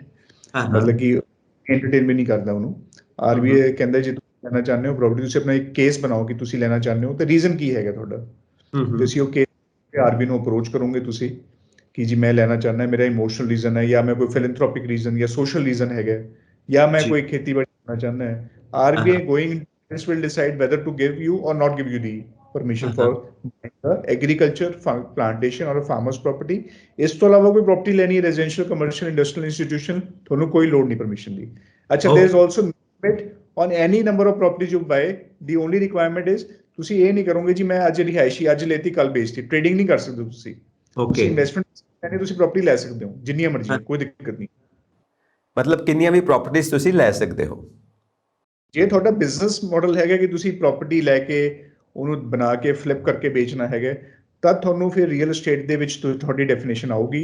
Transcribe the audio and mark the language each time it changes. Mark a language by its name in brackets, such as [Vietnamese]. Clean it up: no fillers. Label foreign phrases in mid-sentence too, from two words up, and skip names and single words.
[Punjabi] ਮਤਲਬ ਕਿ ਐਂਟਰਟੇਨਮੈਂਟ ਨਹੀਂ ਕਰਦਾ ਉਹਨੂੰ। RBI ਕਹਿੰਦਾ ਜੇ ਤੁਸੀਂ ਲੈਣਾ ਚਾਹੁੰਦੇ ਹੋ ਪ੍ਰੋਪਰਟੀ, ਤੁਸੀਂ ਆਪਣਾ ਇੱਕ ਕੇਸ ਬਣਾਓ ਕਿ ਤੁਸੀਂ ਲੈਣਾ ਚਾਹੁੰਦੇ ਹੋ ਤੇ ਰੀਜ਼ਨ ਕੀ ਹੈਗਾ ਤੁਹਾਡਾ। ਤੁਸੀਂ ਉਹ ਕੇਸ RBI ਨੂੰ ਅਪਰੋਚ ਕਰੋਗੇ ਤੁਸੀਂ ਕਿ ਜੀ ਮੈਂ ਲੈਣਾ ਚਾਹੁੰਦਾ, ਮੇਰਾ [English] emotional reason [Punjabi] ਹੈ ਜਾਂ ਮੈਂ ਕੋਈ [English] philanthropic reason [Punjabi] ਜਾਂ [English] social reason [Punjabi] ਹੈਗਾ ਜਾਂ ਮੈਂ ਕੋਈ ਖੇਤੀਬਾੜੀ ਕਰਨਾ ਚਾਹੁੰਦਾ ਹੈ। [English] RBI going this will decide whether to give you or not give you the permission for the agriculture plantation or a farmer's property। [Punjabi] ਇਸ ਤੋਂ ਇਲਾਵਾ ਕੋਈ ਪ੍ਰੋਪਰਟੀ ਲੈਣੀ ਹੈ [English] residential, commercial, industrial institution, [Punjabi] ਤੁਹਾਨੂੰ ਕੋਈ ਲੋੜ ਨਹੀਂ ਪਰਮਿਸ਼ਨ ਦੀ। ਅੱਛਾ, [English] there is also limit on any number of properties you buy। the only requirement is [Punjabi] ਤੁਸੀਂ ਇਹ ਨਹੀਂ ਕਰੋਗੇ ਜੀ ਮੈਂ ਅੱਜ ਰਿਹਾਇਸ਼ੀ ਅੱਜ ਲੈਤੀ ਕੱਲ ਵੇਚਤੀ। ਟ੍ਰੇਡਿੰਗ ਨਹੀਂ ਕਰ ਸਕਦੇ ਤੁਸੀਂ। ਤੁਸੀਂ ਇਨਵੈਸਟਮੈਂਟ ਕਰਨੀ, ਤੁਸੀਂ ਪ੍ਰੋਪਰਟੀ ਲੈ ਸਕਦੇ ਹੋ ਜਿੰਨੀਆਂ ਮਰਜ਼ੀ, ਕੋਈ ਦਿੱਕਤ ਨਹੀਂ। ਮਤਲਬ ਕਿੰਨੀਆਂ ਵੀ ਪ੍ਰਾਪਰਟੀਆਂ ਤੁਸੀਂ ਲੈ ਸਕਦੇ ਹੋ। ਜੇ ਤੁਹਾਡਾ [English] business model [Punjabi] ਹੈਗਾ ਕਿ ਤੁਸੀਂ ਪ੍ਰਾਪਰਟੀ ਲੈ ਕੇ ਉਹਨੂੰ ਬਣਾ ਕੇ ਫਲਿੱਪ ਕਰਕੇ ਵੇਚਣਾ ਹੈਗਾ, ਤਾਂ ਤੁਹਾਨੂੰ ਫਿਰ [English] real estate [Punjabi] ਦੇ ਵਿੱਚ ਤੁਹਾਡੀ ਡੈਫੀਨੇਸ਼ਨ ਆਊਗੀ।